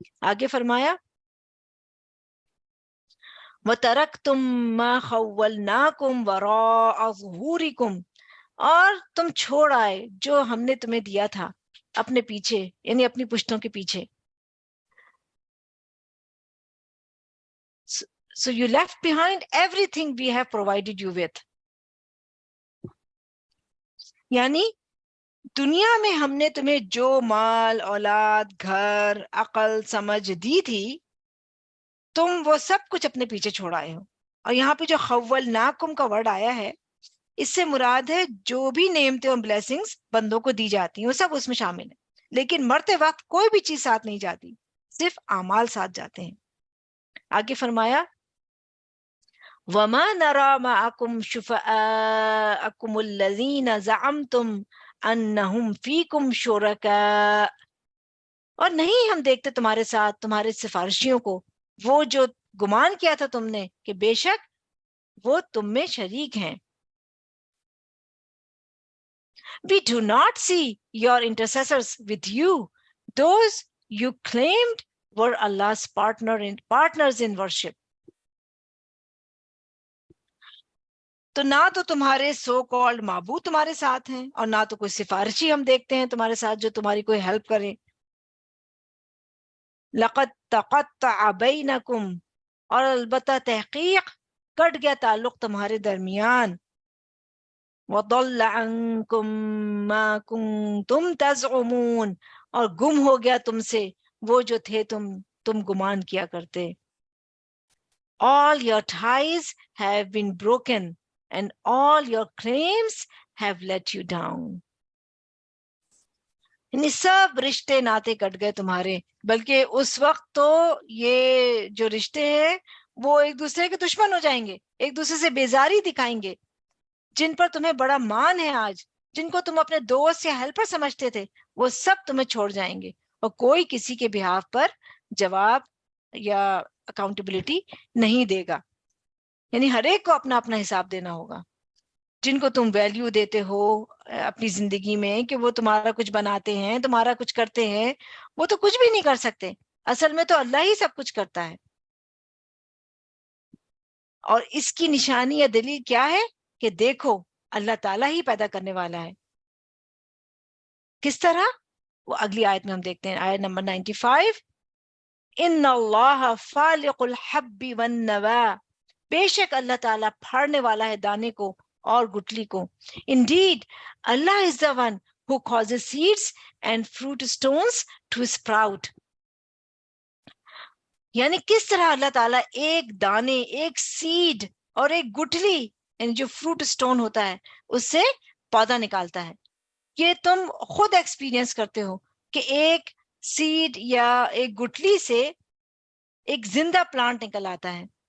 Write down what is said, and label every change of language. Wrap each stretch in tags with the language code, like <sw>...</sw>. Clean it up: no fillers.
<ur>آگے فرمایا</ur> <ar>وَتَرَكْتُمْ مَا خَوَّلْنَاكُمْ وَرَاءَ ظُهُورِكُمْ،</ar> <ur>اور تم چھوڑ آئے جو ہم نے تمہیں دیا تھا اپنے پیچھے، یعنی اپنی پشتوں کے پیچھے.</ur> <en>So you left behind everything we have provided you with.</en> <ur>یعنی دنیا میں ہم نے تمہیں جو مال، اولاد، گھر، عقل، سمجھ دی تھی تم وہ سب کچھ اپنے پیچھے چھوڑ آئے ہو. اور یہاں پہ جو خولناکم کا ورڈ آیا ہے اس سے مراد ہے جو بھی نعمتیں اور بلیسنگز بندوں کو دی جاتی ہیں وہ سب اس میں شامل ہیں، لیکن مرتے وقت کوئی بھی چیز ساتھ نہیں جاتی، صرف اعمال ساتھ جاتے ہیں. آگے فرمایا</ur> <ar>وَمَا نَرَى مَعَكُمْ شُفَعَاءَكُمُ الَّذِينَ زَعَمْتُمْ أَنَّهُمْ فِيكُمْ شُرَكَاءَ،</ar> <ur>اور نہیں ہم دیکھتے تمہارے ساتھ تمہارے سفارشیوں کو وہ جو گمان کیا تھا تم نے کہ بے شک وہ تم میں شریک ہیں.</ur> <en>We do not see your intercessors with you. Those you claimed were Allah's partners in worship.</en> <ur>تو نہ تو تمہارے</ur> <en>so called</en> <ur>معبود تمہارے ساتھ ہیں اور نہ تو کوئی سفارشی ہم دیکھتے ہیں تمہارے ساتھ جو تمہاری کوئی ہیلپ کرے.</ur> <ar>لَقَدْ تَقَطَّعَ بَيْنَكُمْ،</ar> <ur>اور البتہ تحقیق کٹ گیا تعلق تمہارے درمیان.</ur> <ar>وَضَلَّ عَنْكُمْ مَا كُنْتُمْ تَزْعُمُونَ،</ar> <ur>اور گم ہو گیا تم سے وہ جو تھے تم گمان کیا کرتے.</ur> <en>All your ties have been broken and all your claims have let you down.</en> <ur>یعنی سب رشتے ناتے کٹ گئے تمہارے، بلکہ اس وقت تو یہ جو رشتے ہیں وہ ایک دوسرے کے دشمن ہو جائیں گے، ایک دوسرے سے بیزاری دکھائیں گے. جن پر تمہیں بڑا مان ہے آج، جن کو تم اپنے دوست یا ہیلپر سمجھتے تھے، وہ سب تمہیں چھوڑ جائیں گے اور کوئی کسی کے بہاف پر جواب یا اکاؤنٹیبلٹی نہیں دے گا. یعنی ہر ایک کو اپنا اپنا حساب دینا ہوگا. جن کو تم ویلیو دیتے ہو اپنی زندگی میں کہ وہ تمہارا کچھ بناتے ہیں، تمہارا کچھ کرتے ہیں، وہ تو کچھ بھی نہیں کر سکتے. اصل میں تو اللہ ہی سب کچھ کرتا ہے. اور اس کی نشانی یا دلیل کیا ہے کہ دیکھو اللہ تعالیٰ ہی پیدا کرنے والا ہے. کس طرح؟ وہ اگلی آیت میں ہم دیکھتے ہیں، آیت نمبر 95.</ur> <ar>ان اللہ فالق الحب والنوا،</ar> <ur>بے شک اللہ تعالیٰ پھاڑنے والا ہے دانے کو اور گٹلی کو.</ur> <en>Indeed, Allah is the one who causes seeds and fruit stones to sprout.</en> <ur>یعنی کس طرح اللہ تعالیٰ ایک دانے، ایک سیڈ اور ایک گٹلی، یعنی جو</ur> <en>fruit stone</en> <ur>ہوتا ہے، اس سے پودا نکالتا ہے. یہ تم خود ایکسپیرینس کرتے ہو کہ ایک سیڈ یا ایک گٹلی سے ایک زندہ پلانٹ نکل آتا ہے.</ur>